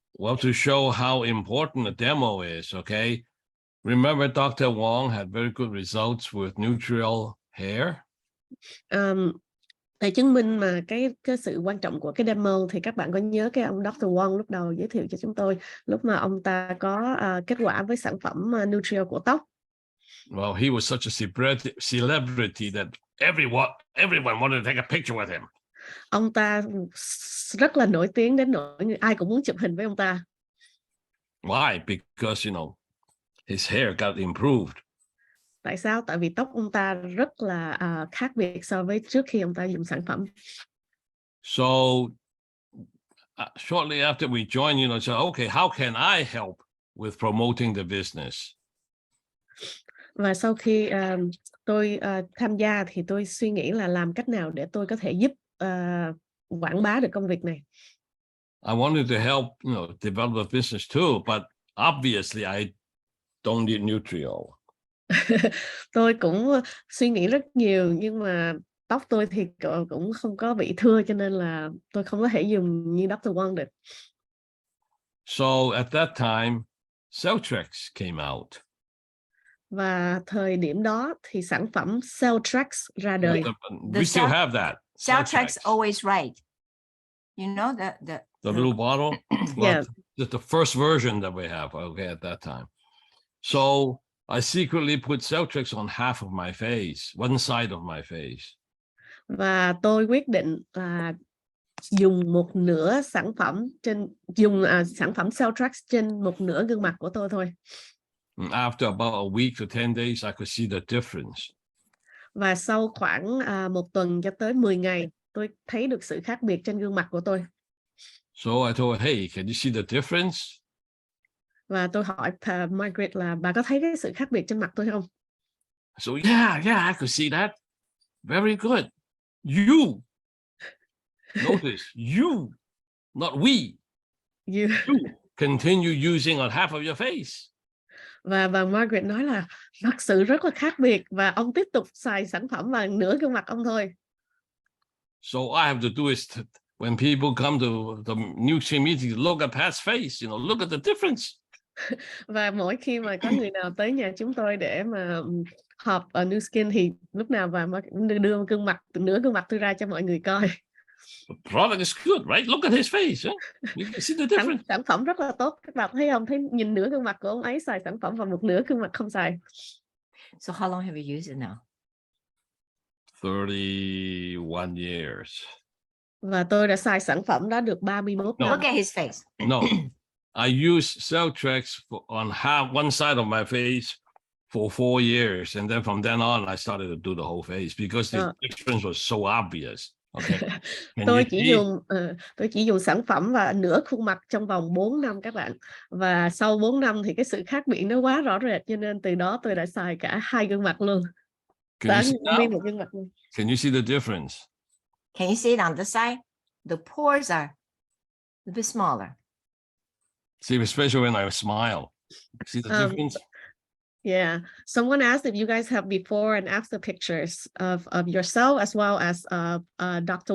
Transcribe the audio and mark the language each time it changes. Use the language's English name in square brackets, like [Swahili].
[English] Well, to show how important the demo is, okay? Remember Dr. Wong had very good results with neutral hair? [Vietnamese] Để chứng minh mà cái sự quan trọng của cái demo thì các bạn có nhớ cái ông Dr. Wong lúc đầu giới thiệu cho chúng tôi lúc mà ông ta có kết quả với sản phẩm Nutrial của tóc. [English] Well, he was such a celebrity that everyone wanted to take a picture with him. [Vietnamese] Ông ta rất là nổi tiếng đến nỗi ai cũng muốn chụp hình với ông ta. [English] Why? Because, his hair got improved. [Vietnamese] Tại sao? Tại vì tóc ông ta rất là khác biệt so với trước khi ông ta dùng sản phẩm. [English] So, shortly after we joined, said, okay, how can I help with promoting the business? [Vietnamese] Và sau khi tôi tham gia thì tôi suy nghĩ là làm cách nào để tôi có thể giúp quảng bá được công việc này. [English] I wanted to help, develop the business too, but obviously I don't need Nutrial. [Vietnamese] Tôi cũng suy nghĩ rất nhiều, nhưng mà tóc tôi thì cũng không có bị thưa, cho nên là tôi không có thể dùng như Dr. Wong được. [English] So at that time, Celltrex came out. [Vietnamese] Và thời điểm đó thì sản phẩm Celltrex ra đời. [English] We still have that. Celltrex always right. You know the blue bottle? Well, Yeah. Just the first version that we have, okay, at that time. So I secretly put Celltrex on half of my face, one side of my face. [Vietnamese] Và tôi quyết định dùng một nửa sản phẩm sản phẩm Celltrex trên một nửa gương mặt của tôi thôi. [English] After about a week to 10 days, I could see the difference. [Vietnamese] Và sau khoảng 1 tuần cho tới 10 ngày, tôi thấy được sự khác biệt trên gương mặt của tôi. [English] So I told her, hey, can you see the difference? [Vietnamese] Và tôi hỏi Margurite là bà có thấy cái sự khác biệt trên mặt tôi không? [English] So yeah, I could see that. Very good. You. Notice, you, not we. You continue using on half of your face. [Vietnamese] Và bà Margurite nói là thật sự rất là khác biệt, và ông tiếp tục xài sản phẩm vào nửa gương mặt ông thôi. [English] So I have to do is when people come to the Nuskin meeting, look at Pat's face, look at the difference. [Vietnamese] Và mỗi khi mà có người nào tới nhà chúng tôi để mà họp ở Nuskin thì lúc nào bà đưa nửa gương mặt tôi ra cho mọi người coi. [English] The product is good, right? Look at his face. You can see the difference. [Vietnamese] Sản phẩm rất là tốt. Các bạn thấy không? Thấy nhìn nửa gương mặt của ông ấy xài sản phẩm và một nửa gương mặt không xài. [English] So how long have you used it now? 31 years. [Vietnamese] Và tôi đã xài sản phẩm đó được 31 năm. [English] Look at his face. No, I used Celltrex on one side of my face for 4 years, and then from then on, I started to do the whole face because the difference was so obvious. Okay. [Vietnamese] Tôi chỉ dùng sản phẩm và nửa khuôn mặt trong vòng 4 năm các bạn. Và sau 4 năm thì cái sự khác biệt nó quá rõ rệt, cho nên từ đó tôi đã xài cả hai gương mặt luôn. [English] Can you see now? [Vietnamese] Một gương mặt luôn. [English] Can you see the difference? Can you see it on this side? The pores are a bit smaller. See, especially when I smile. See the difference? Yeah. Someone asked if you guys have before and after pictures of yourself as well as Dr.